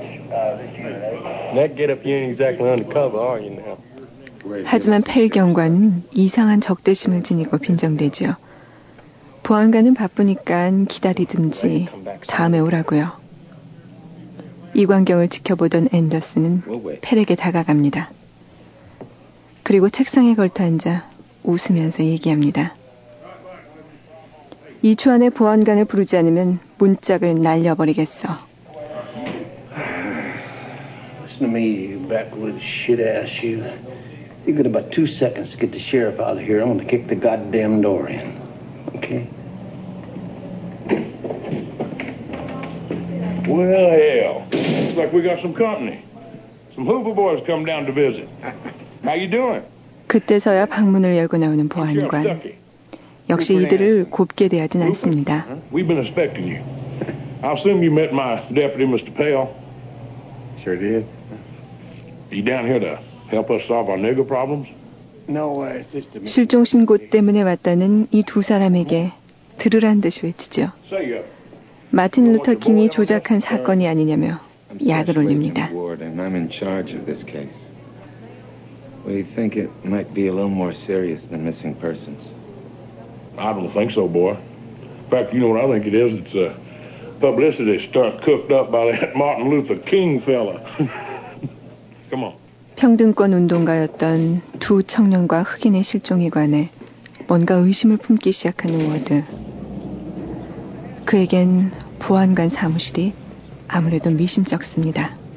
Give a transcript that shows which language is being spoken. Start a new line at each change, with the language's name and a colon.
English: That get up, you ain't exactly undercover, are you now?
Korean: 하지만 펠 경관은 이상한 적대심을 지니고 빈정대죠. 보안관은 바쁘니까 기다리든지 다음에 오라고요. 이 광경을 지켜보던 앤더슨은 펠에게 다가갑니다. 그리고 책상에 걸터앉아 웃으면서 얘기합니다. 2초 안에 보안관을 부르지 않으면 문짝을 날려버리겠어.
English: Listen to me, you backwoods shit-ass you. You got about 2 seconds to get the sheriff out of here. I'm gonna kick the goddamn door in. Okay? Well, hell. Looks like we got some company. Some Hoover boys come down to visit. How you doing?
Korean: 그때서야 방문을 열고 나오는 보안관. 역시 이들을 곱게 대하진 않습니다.
English: We've been expecting you. I assume you met my deputy, Mr. Pell. Sure did. Are you down here to help us solve our nigger problems? No, it's just a...
Korean: 실종 신고 때문에 왔다는 이 두 사람에게 들으란 듯이 외치죠. 마틴 루터 킹이 조작한 사건이 아니냐며 약을 올립니다.
English: I'm in charge of this case. We think it might be a little more serious than missing persons. I don't think so, boy. In fact, you know what I think it is? It's a publicity stunt cooked up by that Martin Luther King fella. Come on.
Korean: 평등권 운동가였던 두 청년과 흑인의 실종에 관해 뭔가 의심을 품기 시작하는 워드. 그에겐 보안관 사무실이 아무래도 미심쩍습니다.